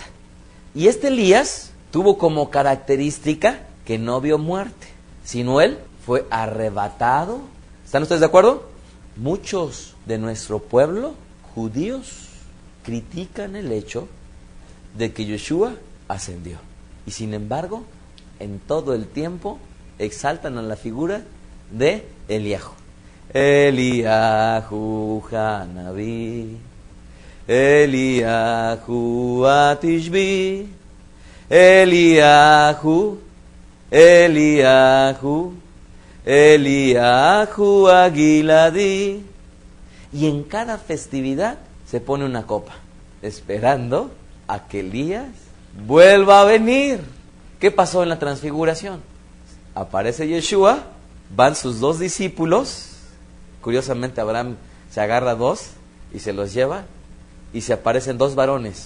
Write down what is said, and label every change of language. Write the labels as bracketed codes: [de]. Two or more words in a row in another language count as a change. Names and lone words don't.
[es] Y este Elías tuvo como característica que no vio muerte, sino él fue arrebatado. ¿Están ustedes de acuerdo? Muchos de nuestro pueblo, judíos, critican el hecho de que Yeshua ascendió. Y sin embargo, en todo el tiempo exaltan a la figura de Eliyahu. Eliyahu Hanavi, Eliyahu Atishbi, Eliyahu, Eliyahu, Eliyahu Agiladi. Y en cada festividad se pone una copa, esperando a que Elías vuelva a venir. ¿Qué pasó en la transfiguración? aparece Yeshua, van sus 2 discípulos, curiosamente Abraham se agarra 2 y se los lleva, y se aparecen 2 varones.